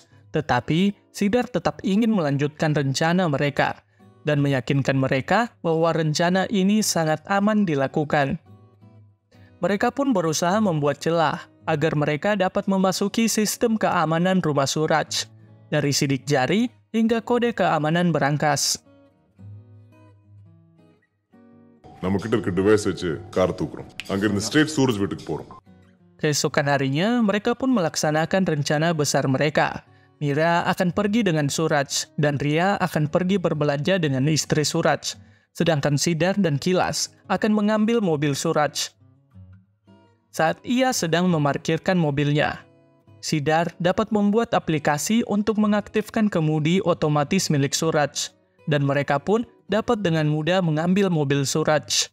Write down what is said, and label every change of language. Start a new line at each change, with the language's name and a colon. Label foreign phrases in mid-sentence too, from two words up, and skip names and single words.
Indonesian: Tetapi, Sidar tetap ingin melanjutkan rencana mereka dan meyakinkan mereka bahwa rencana ini sangat aman dilakukan. Mereka pun berusaha membuat celah agar mereka dapat memasuki sistem keamanan rumah Suraj, dari sidik jari hingga kode keamanan berangkas.
Tamil: நம்ம கிட்ட இருக்க டிவைஸ் வச்சு கார் தூக்குறோம். அங்கிருந்து ஸ்ட்ரெயிட் சூரஜ் வீட்டுக்கு போறோம்.
Indonesian: Keesokan harinya, mereka pun melaksanakan rencana besar mereka. Mira akan pergi dengan Suraj, dan Ria akan pergi berbelanja dengan istri Suraj. Sedangkan Sidar dan Kilas akan mengambil mobil Suraj. Saat ia sedang memarkirkan mobilnya, Sidar dapat membuat aplikasi untuk mengaktifkan kemudi otomatis milik Suraj, dan mereka pun dapat dengan mudah mengambil mobil Suraj.